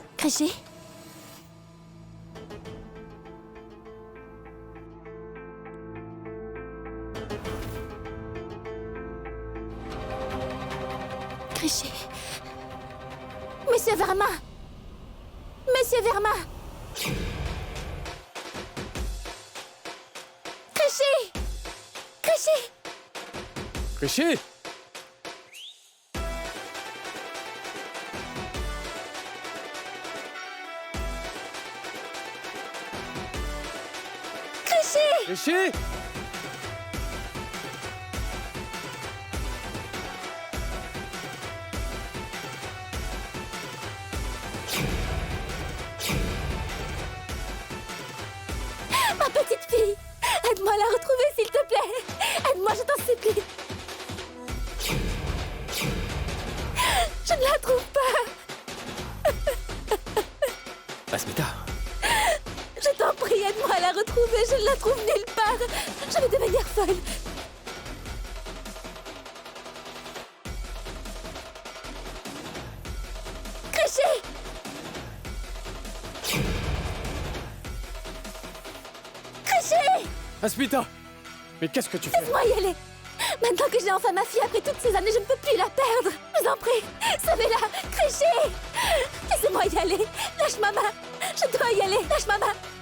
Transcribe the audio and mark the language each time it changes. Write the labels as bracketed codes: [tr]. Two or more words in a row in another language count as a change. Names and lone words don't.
[fr] Krishi? Krishi. Monsieur Verma! Monsieur Verma! Krishi! Krishi! Krishi! Krishi! Ma petite fille! Aide-moi à la retrouver, s'il te plaît! Aide-moi, je t'en supplie! Je ne la trouve pas! Asmita, Je t'en prie, aide-moi à la retrouver, je ne la trouve nulle part! Je vais devenir folle! Krishi! Krishi! Asmita! Mais qu'est-ce que tu fais? Laisse-moi y aller! Maintenant que j'ai enfin ma fille après toutes ces années, je ne peux plus la perdre! Je vous en prie, sauvez-la! Krishi! Laissez-moi y aller! Lâche ma main! Je dois y aller! Lâche ma main!